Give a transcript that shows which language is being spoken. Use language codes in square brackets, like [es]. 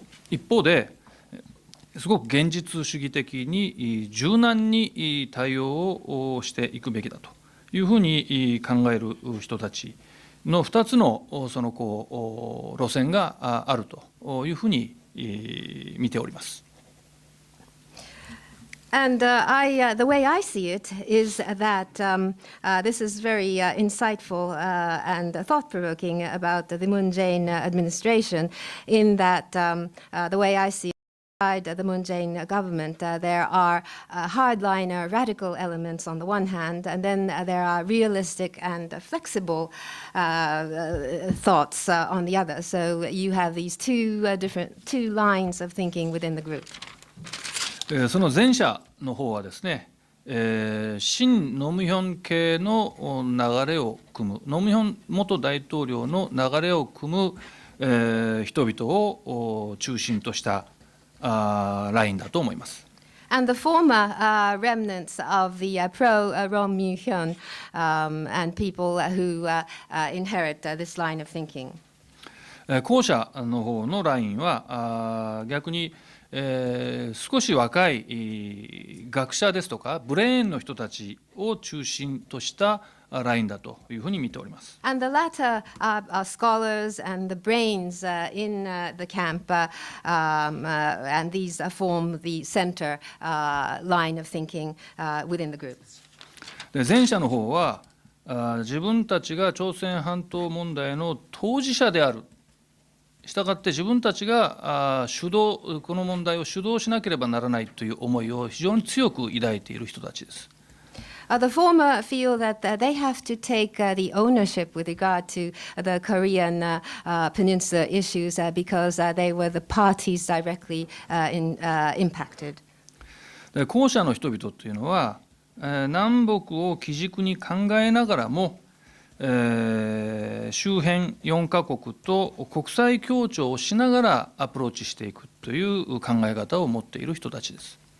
[ja] 一方ですごく現実主義的に柔軟に対応をしていくべきだというふうに考える人たちの2つのそのこう路線があるというふうに見ております。 [en] And the way I see it is that this is very insightful and thought-provoking about the Moon Jae-in administration, in that the way I see it, the Moon Jae-in government, there are hardliner, radical elements on the one hand, and then there are realistic and flexible thoughts on the other. So you have these two lines of thinking within the group. [ja] その前者の方はですね、親ノムヒョン系の流れを組む、ノムヒョン元大統領の流れを組む、人々を中心としたラインだと思います。 [en] And the former remnants of the pro-Ro Myung-hyun and people who inherit this line of thinking. [ja] 後者の方のラインは逆に少し若い学者ですとかブレーンの人たちを中心としたラインだというふうに見ております。 [en] And the latter are scholars and the brains in the camp, and these form the center line of thinking within the group. [ja] で前者の方は自分たちが朝鮮半島問題の当事者である。したがって自分たちがこの問題を主導しなければならないという思いを非常に強く抱いている人たちです。 [en] The former feel that they have to take the ownership with regard to the Korean peninsula issues because they were the parties directly impacted. [ja] で後者の人々というのは南北を基軸に考えながらも周辺4カ国と国際協調をしながらアプローチしていくという考え方を持っている人たちです。